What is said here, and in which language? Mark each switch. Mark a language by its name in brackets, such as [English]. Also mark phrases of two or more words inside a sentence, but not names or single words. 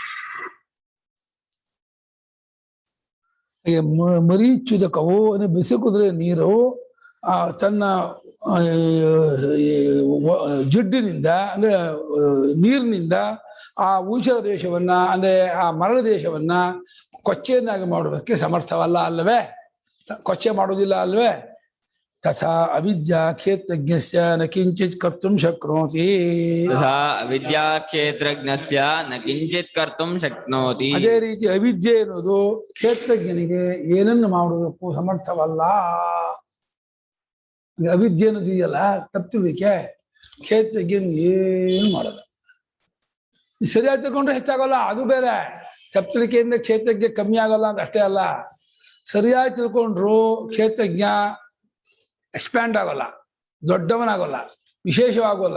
[Kannada] ಮರೀಚ್ಯುತಕವು ಅಂದ್ರೆ ಬಿಸಿ ಕುದುರೆ ನೀರು ತನ್ನ ಜಿಡ್ಡಿನಿಂದ ಅಂದ್ರೆ ನೀರಿನಿಂದ ಆ ಊಷರ ದೇಶವನ್ನ ಅಂದ್ರೆ ಆ ಮರಳ ದೇಶವನ್ನ ಕೊಚ್ಚೆಯನ್ನಾಗಿ ಮಾಡೋದಕ್ಕೆ ಸಮರ್ಥವಲ್ಲ ಅಲ್ಲವೇ? ಕೊಚ್ಚೆ ಮಾಡೋದಿಲ್ಲ ಅಲ್ವೇ? [Sanskrit] ತಥಾ ಅವಿದ್ಯಾ ಕ್ಷೇತ್ರಜ್ಞಸ್ಯ ನ ಕಿಂಚಿತ್ ಕರ್ತುಂ ಶಕ್ನೋತಿ. तथा विद्याक्षेत्रज्ञस्य न किञ्चित् कर्तुं शक्नोति. [Kannada] ಅದೇ ರೀತಿ ಅವಿದ್ಯೆ ಎನ್ನುವುದು ಕ್ಷೇತ್ರಜ್ಞನಿಗೆ ಏನನ್ನು ಮಾಡುವುದಕ್ಕೂ ಸಮರ್ಥವಲ್ಲ. ಅವಿದ್ಯೆ ಅನ್ನೋದು ಇದೆಯಲ್ಲ, ತಪ್ಪುವಿಕೆ, ಕ್ಷೇತ್ರಜ್ಞನ ಏನು ಮಾಡಲ್ಲ. ಸರಿಯಾಗಿ ತಗೊಂಡ್ರೆ ಹೆಚ್ಚಾಗಲ್ಲ, ಅದು ಬೇರೆ. ತಪ್ಪುವಿಕೆಯಿಂದ ಕ್ಷೇತ್ರಜ್ಞ ಕಮ್ಮಿ ಆಗಲ್ಲ ಅಂತ ಅಷ್ಟೇ ಅಲ್ಲ, ಸರಿಯಾಗಿ ತಿಳ್ಕೊಂಡ್ರು ಕ್ಷೇತ್ರಜ್ಞ ಎಕ್ಸ್ಪ್ಯಾಂಡ್ ಆಗೋಲ್ಲ, ದೊಡ್ಡವನಾಗೋಲ್ಲ, ವಿಶೇಷವಾಗೋಲ್ಲ.